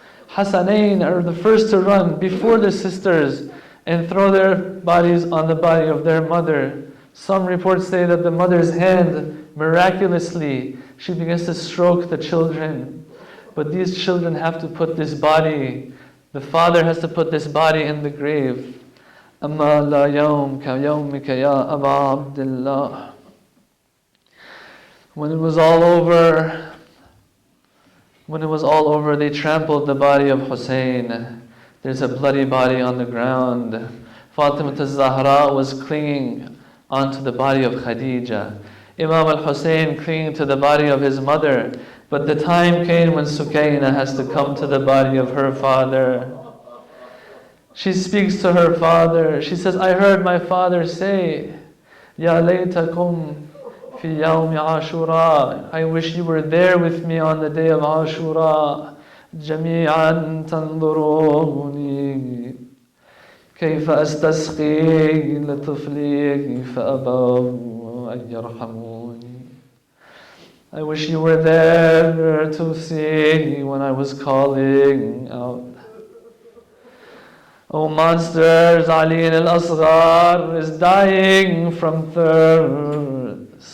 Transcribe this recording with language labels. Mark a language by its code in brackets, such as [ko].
[en] Hassanain are the first to run before the sisters and throw their bodies on the body of their mother. Some reports say that the mother's hand, miraculously, she begins to stroke the children. But these children have to put this body, the father has to put this body in the grave. [ar] أما لا يوم كيومك يا أبا عبد الله. [en] When it was all over, they trampled the body of Hussein. There's a bloody body on the ground. Fatima al-Zahra was clinging onto the body of Khadija. Imam al-Hussein clinging to the body of his mother. But the time came when Sukaina has to come to the body of her father. She speaks to her father. She says, I heard my father say, [ar] Ya laytakum fi yawmi Ashura. [en] I wish you were there with me on the day of Ashura. [ar] Jami'an tanzuruni. كيف أستسقي لطفلي فأبوا أن يرحموني. [en] I wish you were there to see when I was calling out. Oh monsters, Ali al-Asghar is dying from thirst.